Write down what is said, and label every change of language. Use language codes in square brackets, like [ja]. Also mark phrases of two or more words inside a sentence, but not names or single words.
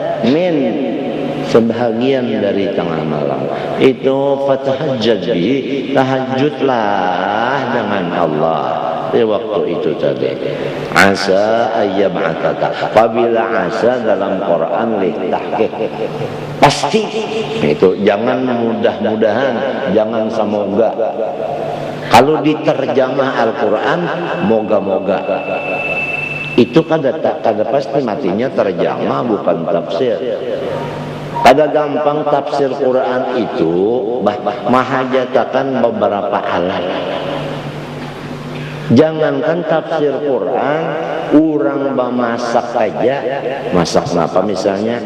[id] Sebahagian dari tengah malam itu [ar] فتهجد به, [id] tahajudlah dengan Allah di waktu itu tadi. [ar] عسى أن يبعثك, [id] apabila asa dalam Quran litahqiq pasti itu, jangan mudah-mudahan, jangan semoga. [bjn] Kalau diterjemah Al-Quran moga-moga itu kada pasti, matinya terjemah bukan tafsir. Ada gampang tafsir Quran itu mahajatakan beberapa alat. Jangankan tafsir Quran, orang bamasak aja, masak apa misalnya?